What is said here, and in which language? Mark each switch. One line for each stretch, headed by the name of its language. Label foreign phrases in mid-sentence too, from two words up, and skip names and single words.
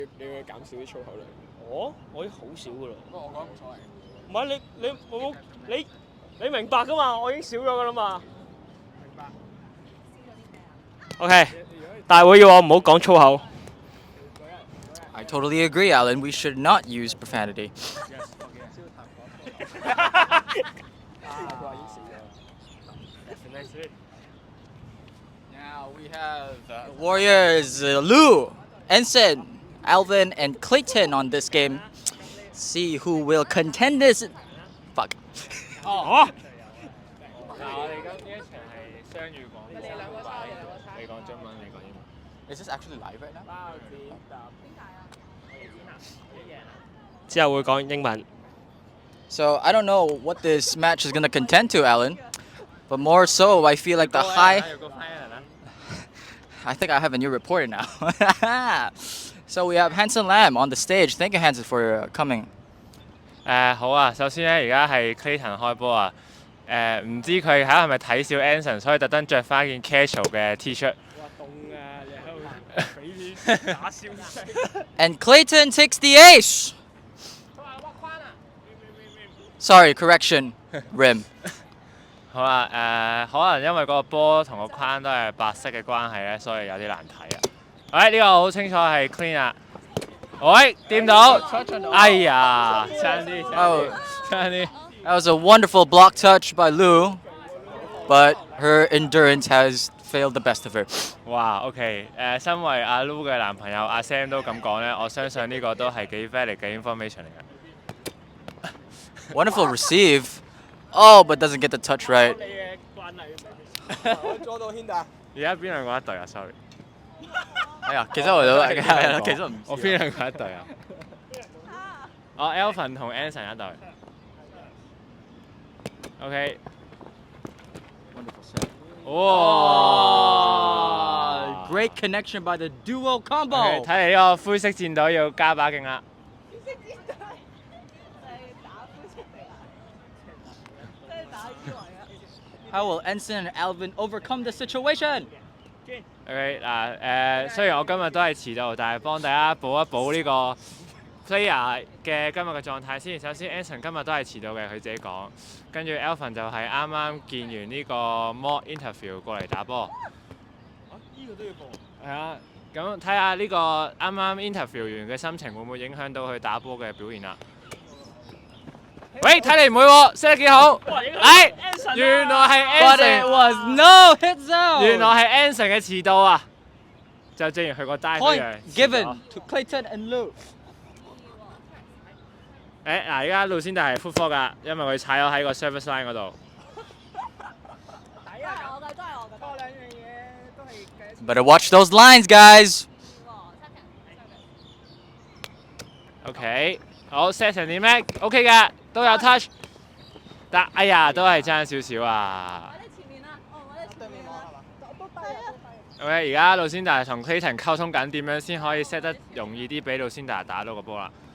Cantonese: 你會減少啲粗口量。我已經好少噶啦。不過我覺得冇所謂。唔係你明白噶嘛？我已經少咗噶啦嘛。明白。 OK， 大會要我唔好講粗口。
English: I totally agree, Alan. We should not use profanity. Now we have Warriors Lou, Ensign, Alvin, and Clayton on this game. See who will contend this. Fuck.
Cantonese: 嗱，我哋今呢一場係雙語廣播，你講中文，你講英文。
English: Is this actually live right now?
Cantonese: 之後會講英文。
English: So I don't know what this match is gonna contend to, Alan. But more so, I feel like the high. I think I have a new reporter now. So we have Hanson Lam on the stage. Thank you, Hanson, for coming.
Cantonese: 好啊，首先咧，而家係 Clayton 開波啊。唔知佢係咪睇小 Anson， 所以特登着翻件 casual 嘅 T-shirt。哇，凍啊！你喺度俾啲打消息。
English: And Clayton takes the ace. Sorry, correction, rim.
Cantonese: 好啊，可能因為個波同個框都係白色嘅關係咧，所以有啲難睇啊。呢個好清楚係 clean 啊。喂，掂到！哎呀，差啲，差啲。
English: That was a wonderful block touch by Lou, but her endurance has failed the best of her.
Cantonese: 哇 ，OK， 身為阿 Lou 嘅男朋友阿 Sam 都咁講咧，我相信呢個都係幾 valid 嘅 information 嚟嘅。
English: Wonderful receive. Oh, but doesn't get the touch right.
Cantonese: 我阻到軒達。而家邊兩個一隊啊 ？Sorry。哎呀，其實我都係，其實唔知。我邊兩個一隊啊？Alvin 同 Anson 一隊。OK。
English: Wonderful set.
Cantonese: 哇
English: ！Great connection by the duo combo.
Cantonese: 睇嚟呢個灰色戰隊要加把勁啦。
English: How will Ensign and Alvin overcome the situation?
Cantonese: OK 嗱雖然我今日都係遲到，但係幫大家補一補呢個 player 嘅今日嘅狀態先。首先 Anson 今日都係遲到嘅，佢自己講。跟住 Alvin 就係啱啱見完呢個
English: mock interview
Cantonese: 過嚟打波。呢個都要播。係啊，咁睇下呢個啱啱 interview 完嘅心情會唔會影響到佢打波嘅表現啦？喂，睇嚟唔會喎 ，set 得幾好。原來係
English: But it was no hit zone.
Cantonese: 原來係 Anson 嘅遲到啊！就正如佢個 dive 一
English: Point
Cantonese: 樣。
English: given to Clayton and Lou.
Cantonese: 而家路先達係
English: foot four
Cantonese: 㗎，因為佢踩咗喺個
English: service line
Cantonese: 嗰度。抵啊！我嘅都係我嘅。多兩樣嘢都係計。
English: Better watch those lines, guys.
Cantonese: OK， 好 set 成點咩 ？OK 嘅，都有 touch。但哎呀，都係爭少少啊。我哋前面啦，我哋對面望係嘛？都低啊！ OK， 而家路先達同 Clayton 溝通緊點樣先可以 set 得容易啲，俾路先達打到個波啦。